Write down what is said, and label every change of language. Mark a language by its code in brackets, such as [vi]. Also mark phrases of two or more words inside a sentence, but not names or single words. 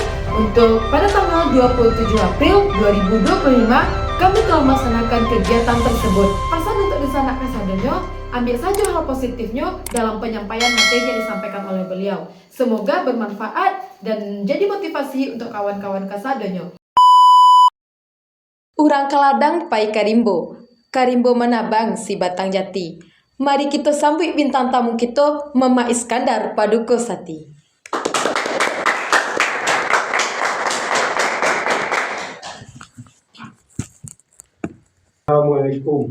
[id] Untuk pada tanggal 27 April 2025, kami telah melaksanakan kegiatan tersebut. Pesan untuk disana kasadanya, ambil saja hal positifnya dalam penyampaian materi yang disampaikan oleh beliau. Semoga bermanfaat dan jadi motivasi untuk kawan-kawan kasadanya. [min] Urang keladang pai karimbo, karimbo menabang si batang jati. [id] Mari kita sambut bintang tamu kita, Mama Iskandar Paduka Sati. Assalamualaikum.